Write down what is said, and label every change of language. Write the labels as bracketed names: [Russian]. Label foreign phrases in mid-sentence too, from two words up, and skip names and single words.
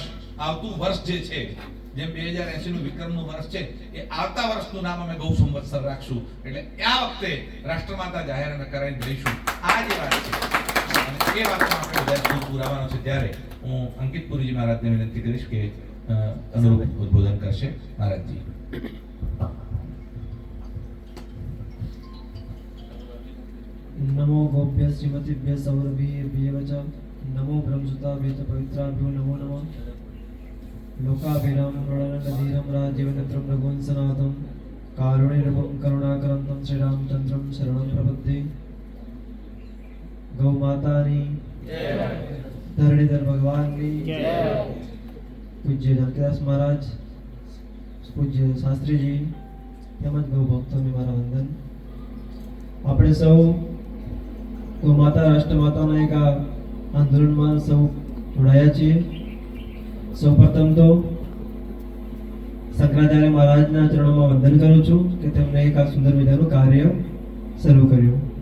[Gujarati] આવતું વર્ષ જે છે, જેમ 2080 નું વિક્રમનું વર્ષ છે, એ આવતા વર્ષનું નામ અમે ગૌ સંવત્સર રાખશું. એટલે આ વખતે રાષ્ટ્રમાતા જાહેર અમે કરાઈને જઈશું. આ જે વાત છે અને એ વાતમાં આપણે બધા પુરાવાનો છે. ત્યારે હું અંકિત પુરીજી મહારાજને વિનંતી કરીશ કે અનુરૂપ ઉદ્બોધન કરશે. મહારાજજી. [Sanskrit] नमो गोभ्य श्रीमतीभ्य सौरभीभ्यः च नमो ब्रह्मसुताभ्यः पवित्राभ्यो नमो नमः लोकाभिरामं प्रणयनधीरं राज्यवनत्रं रघुवंशनाथं कारुणिरूपं करुणाकरन्तं श्रीरामचन्द्रं शरणं प्रपद्ये [Gujarati] ગૌ માતાની ધરણીધર ભગવાનની પૂજ્ય જાનકીદાસ મહારાજ, પૂજ્ય શાસ્ત્રીજી તેમજ ગૌ ભક્તોને મારા વંદન. આપણે સૌ ગૌ માતા રાષ્ટ્રમાતાના એક આ આંદોલનમાં સૌ જોડાયા છીએ. સૌપ્રથમ તો શંકરાચાર્ય મહારાજના ચરણોમાં વંદન કરું છું કે તેમણે એક આ સુંદર મજાનું કાર્ય શરૂ કર્યું.